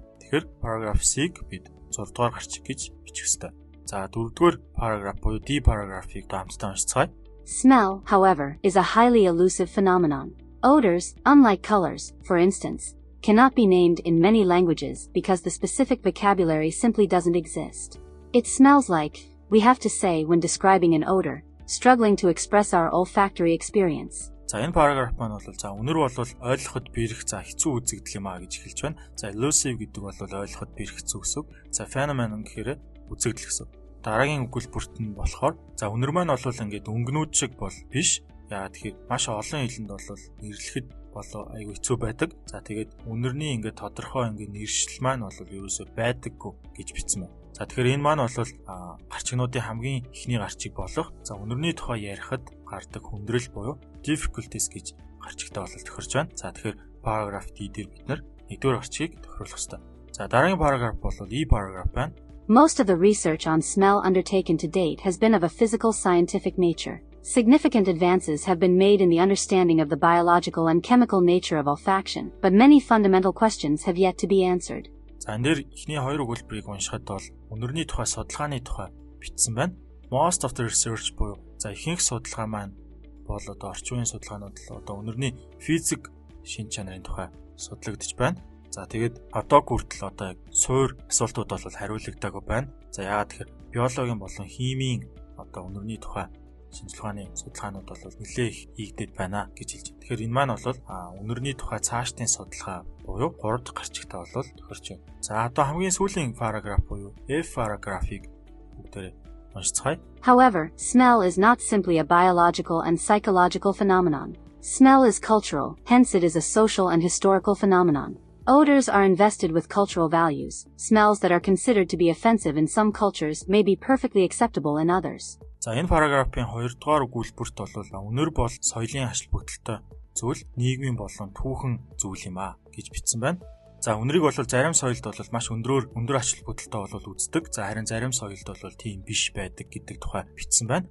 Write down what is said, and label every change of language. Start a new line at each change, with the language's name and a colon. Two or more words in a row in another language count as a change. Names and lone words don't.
Mongolian: Тэгэхээр paragraph C-г бид 6 дугаар гарчиг гэж бичих ёстой. За 4 дугаар paragraph буюу D paragraph-ыг хамтдаа уншицгаая.
English: Smell, however, is a highly elusive phenomenon. Odors, unlike colors, for instance, cannot be named in many languages because the specific vocabulary simply doesn't exist. It smells like, we have to say when describing an odor, struggling to express our olfactory experience.
Mongolian: За энэ параграф маань бол за үнэр бол ойлгоход бэрх за хэцүү үзэгдэл юм а гэж хэлж байна. За elusive гэдэг бол ойлгоход бэрх хэцүү гэсэн үг. За phenomenon гэхээр үзэгдэл гэсэн. Дараагийн өгүүлбэрт нь болохоор за үнэр маань бол ингээд өнгөнүүд шиг бол биш. Яагаад тэгэхээр маш олон хэлэнд бол нэрлэхэд болоо айгүй хэцүү байдаг. За тэгээд үнэрний ингээд тодорхой ингээд нэршил маань бол ерөөсөө байдаггүй гэж бичсэн байна. За тэгэхээр энэ маань бол гарчигнуудын хамгийн ихний гарчиг болох за үнэрний тухай ярихад гардаг хүндрэл буюу difficulties гэж гарчигтай бол тохирч байна. За тэгэхээр paragraph D дээр бид нар нэгдүгээр гарчгийг тохируулах ёстой. За дараагийн paragraph бол E paragraph байна.
English: Most of the research on smell undertaken to date has been of a physical scientific nature. Significant advances have been made in the understanding of the biological and chemical nature of olfaction, but many fundamental questions have yet to be answered.
Mongolian: За энэ дээр эхний хоёр өгүүлбэрийг уншихад бол үнэрний тухай судалгааны тухай бичсэн байна.
English: Most of the research
Mongolian: буюу за ихэнх судалгаа маань бол одоо орчин үеийн судалгаанууд л одоо үнэрний физик шин чанарын тухай судлагдж байна. За тэгээд одоо хүртэл одоо суур асуултууд бол хариулагдаагүй байна. За яагаад тэгэхээр биологийн болон химийн одоо үнэрний тухай шинжилгээний судалгаанууд бол нэлээд их хийгдээд байна гэж хэлж байна. Тэгэхээр энэ маань бол үнэрний тухай цаашдын судалгаа буюу 3 дахь гарчигтай бол тохирч байна. За одоо хамгийн сүүлийн параграф буюу F paragraph-ыг бүгдээрээ уншицгаая.
English: However, smell is not simply a biological and psychological phenomenon. Smell is cultural, hence it is a social and historical phenomenon. Odors are invested with cultural values. Smells that are considered to be offensive in some cultures may be perfectly acceptable in others.
Mongolian: За энэ параграфын 2 дугаар өгүүлбэрт бол үнэр бол соёлын ашил бүтэлтэй зүйл, нийгмийн болон түүхэн зүйл юм а гэж бичсэн байна. За үнэрийг бол зарим соёлд бол маш өндөр ашил бүтэлтэй бол үздэг. За харин зарим соёлд бол тийм биш байдаг гэдэг тухай бичсэн байна.